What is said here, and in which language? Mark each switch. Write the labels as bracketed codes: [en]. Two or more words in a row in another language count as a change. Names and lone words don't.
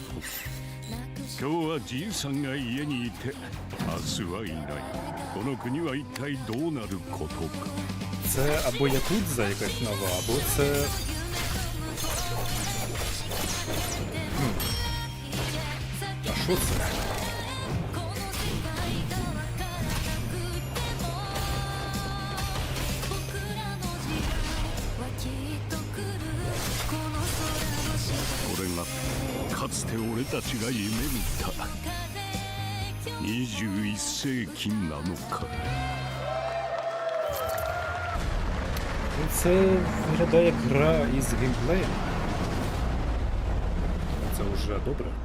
[ja] 今日はじいさんが家にいて明日はいない。この国は一体どうなることか。 [uk] Це або Якудза якась нова, або це... А що це? [ja] Це かつて俺たちが夢見た21世紀なのか。 [uk] Це виглядає як гра із геймплеєм. Це вже добре.